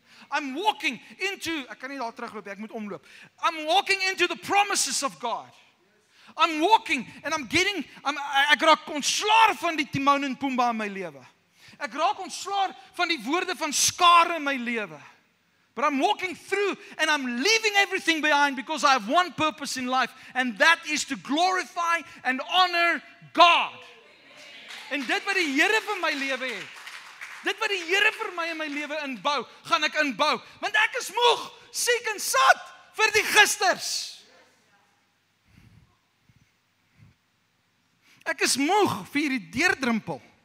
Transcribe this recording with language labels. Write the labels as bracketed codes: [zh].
[en] I'm walking into, [af] ek kan nie daar terugloop, ek moet omloop. [en] I'm walking into the promises of God. I'm walking and [af] ek raak ontslae van die Timon en Pumbaa in my lewe. Ek raak ontslae van die woorde van skare in my lewe. [en] But I'm walking through and I'm leaving everything behind because I have one purpose in life and that is to glorify and honor God. [af] En dit wat die Here vir my lewe het. Dit wat die Here vir my in my lewe inbou, gaan ek inbou. Want ek is moeg, siek en sat vir die gisters. Ek is moeg vir hierdie deurdrimpel.